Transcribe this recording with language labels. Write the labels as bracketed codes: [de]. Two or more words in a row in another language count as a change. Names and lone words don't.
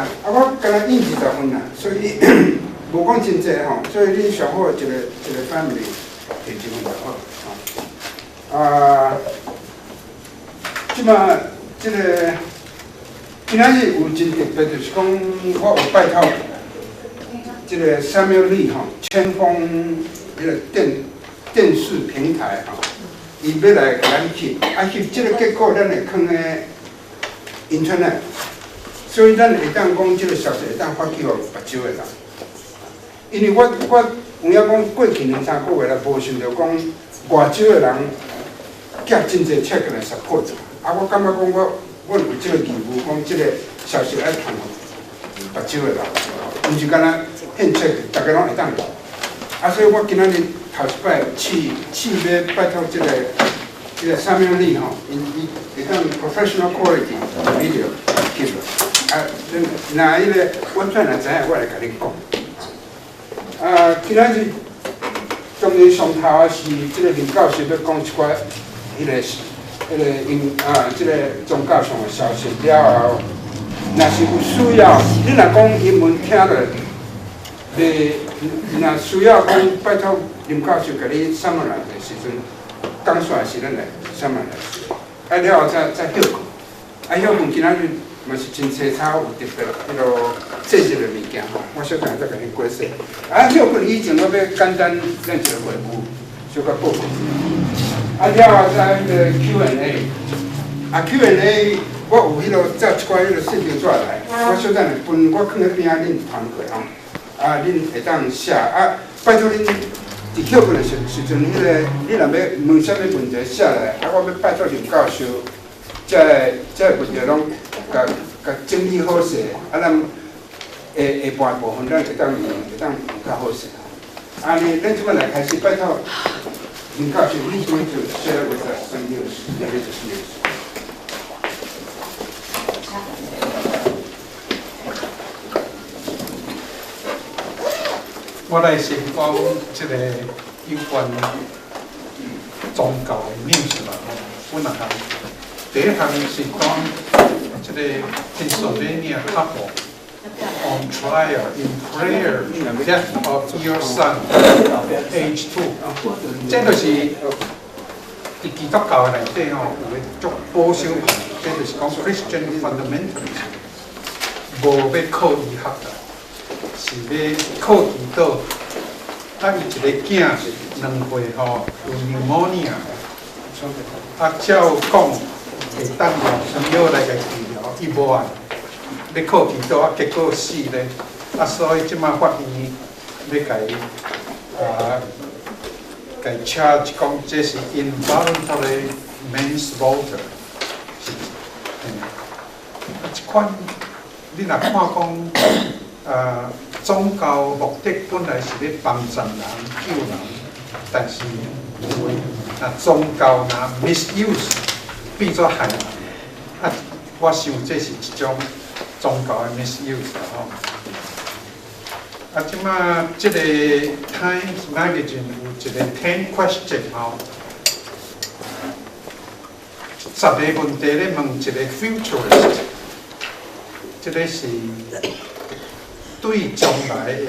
[nan] 我敢若印20分啦，所以無講真濟吼，所以你上好一個 family 摕1份就好。即馬這個。今仔日有真特別，就是講我有拜託這個 Samuel Lee 吼，千鋒迄個電視平台吼，伊要來甲咱翕，翕這個結果咱會放咧 internet，所以咱會當講這個消息會當發去互目睭的人，因為我有影講過去2-3個月來無想到講外州的人寄真濟 check 來 support， 我感覺講我有這個義務，講這個消息愛傳互目睭的人，毋是干那獻切，大家攏會當用。所以我今仔日頭一擺試要拜託這個Samuel Lee吼，伊會當 [en] professional quality video [nan] 翕落。那迄個website若知影，我來甲你講。今仔日當然上頭是這個林教授要講一寡迄個。這個宗教上的消息了後，若是有需要，你若講英文聽落，若需要講拜託林教授給你 summarize 的時陣，講出來是咱來 summarize。了後再休困，休困今仔日嘛是真清楚有特別迄個製作的物件吼，我小等下再給你解釋。休困以前我要簡單咱一個回顧，小可報告。了後再迄個 Q&A，Q&A 我有迄個照一寡迄個信條紙來，我小等下分，我放喺邊仔恁團過吼，恁會當寫，拜託恁佇休困的時陣，迄個你若要問啥物問題寫來，我要拜託林教授，這問題攏甲整理好勢，咱下半部分咱會當用較好勢。咱即擺來開始拜託。林教授，你 [en] going to share with us some news, religious news? [nan] 我來先講這個有關宗教的 news 啦。本來第一項是講這個 [en] Pennsylvania couple on trial in prayer in the death of your son, age 2。 [nan] 這就是佇基督教的內底吼，有個足保守派，這就是講 [en] Christian fundamentalism， [nan] 無要靠醫學啦，是要靠祈禱。伊一個囝2歲吼有 pneumonia， 照講會當用藥來個治療，伊無愛。要靠祈禱，結果死咧，所以即馬法院要甲伊 charge 講這是 [en] involuntary manslaughter。 [nan] 即款你若看講，宗教目的本來是要幫助人、救人，但是若宗教若 misuse 變做害人，我想這是一種。宗教的 misuse 吼，即馬即個 Times Magazine 有一個10 question 吼，10 個問題咧問一個 futurist， 即個是對將來的